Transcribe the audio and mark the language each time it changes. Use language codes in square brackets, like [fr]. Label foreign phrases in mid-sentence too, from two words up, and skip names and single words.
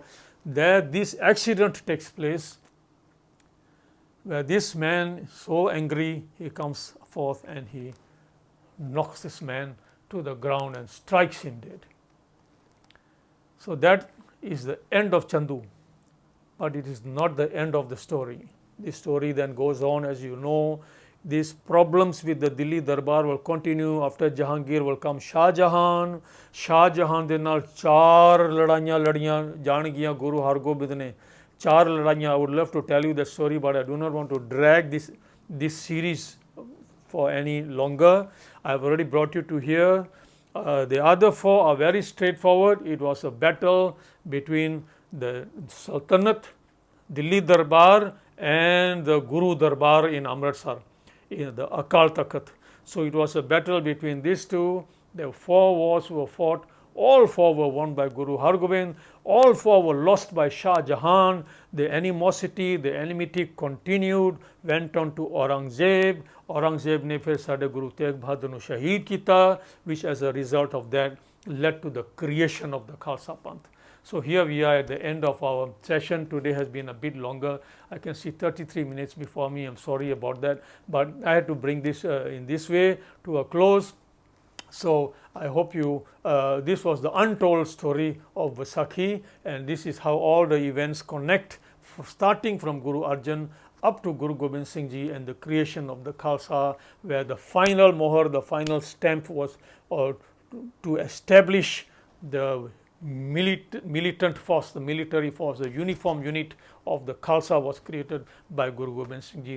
[en] There this accident takes place, where this man, so angry, he comes forth and he knocks this man to the ground and strikes him dead. So that is the end of Chandu, but it is not the end of the story. The story then goes on, as you know. These problems with the Delhi Darbar will continue. After Jahangir will come Shah Jahan. [pa] Shah Jahan ਦੇ ਨਾਲ ਚਾਰ ਲੜਾਈਆਂ ਲੜੀਆਂ ਜਾਣਗੀਆਂ Guru Hargobind ਨੇ, ਚਾਰ ਲੜਾਈਆਂ. [en] I would love to tell you that story, but I do not want to drag this series for any longer. I have already brought you to here. The other four are very straightforward. It was a battle between the Sultanate, Delhi Darbar, and the Guru Darbar in Amritsar, in the Akal Takht. So it was a battle between these two. There were 4 wars were fought. All 4 were won by Guru Hargobind. All 4 were lost by Shah Jahan. The animosity, the enmity continued, went on to Aurangzeb. [pa] ਔਰੰਗਜ਼ੇਬ ਨੇ ਫਿਰ ਸਾਡੇ ਗੁਰੂ ਤੇਗ ਬਹਾਦਰ ਨੂੰ ਸ਼ਹੀਦ ਕੀਤਾ, [en] which as a result of that led to the creation of the Khalsa Panth. So here we are at the end of our session. Today has been a bit longer. I can see 33 minutes before me. I'm sorry about that, but I had to bring this in this way to a close. So I hope you, this was the untold story of Vaisakhi, and this is how all the events connect, starting from Guru Arjan up to Guru Gobind Singh Ji and the creation of the Khalsa, where the final mohar, the final stamp was to establish the militant force, the military force, the uniform unit of the Khalsa was created by Guru Gobind Singh Ji.